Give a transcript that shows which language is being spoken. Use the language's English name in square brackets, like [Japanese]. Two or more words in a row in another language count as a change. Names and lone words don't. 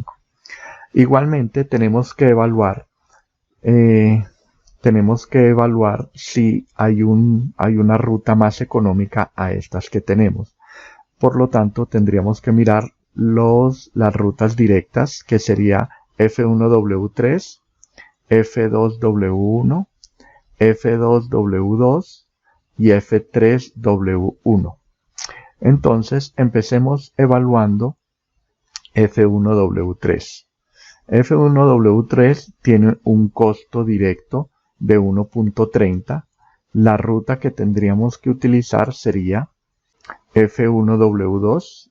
[Spanish] Igualmente tenemos que evaluar si hay una ruta más económica a estas que tenemos. Por lo tanto, tendríamos que mirar las rutas directas, que sería F1W3, F2W1, F2W2 y F3W1. Entonces, empecemos evaluando F1W3. F1W3 tiene un costo directo de 1.30. La ruta que tendríamos que utilizar sería F1W2.